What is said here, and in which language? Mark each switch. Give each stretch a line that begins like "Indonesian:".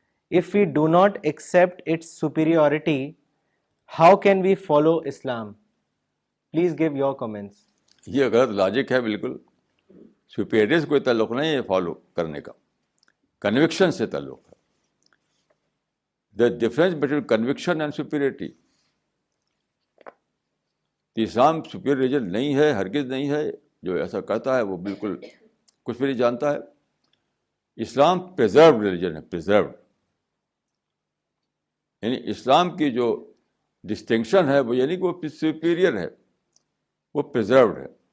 English: If we do not accept its superiority, how can we follow Islam? Please give your comments.
Urdu: یہ غلط logic ہے بالکل. Superiority سے کوئی تعلق نہیں ہے فالو کرنے کا, کنوکشن سے تعلق ہے.
English: The difference between conviction and superiority.
Urdu: Islam superior religion نہیں ہے, ہرگز نہیں ہے. جو ایسا کہتا ہے وہ بالکل کچھ بھی نہیں جانتا ہے. اسلام پریزروڈ ریلیجن ہے, پریزروڈ. یعنی اسلام کی جو ڈسٹنکشن ہے وہ یعنی کہ وہ سپیریئر ہے, وہ پریزروڈ ہے.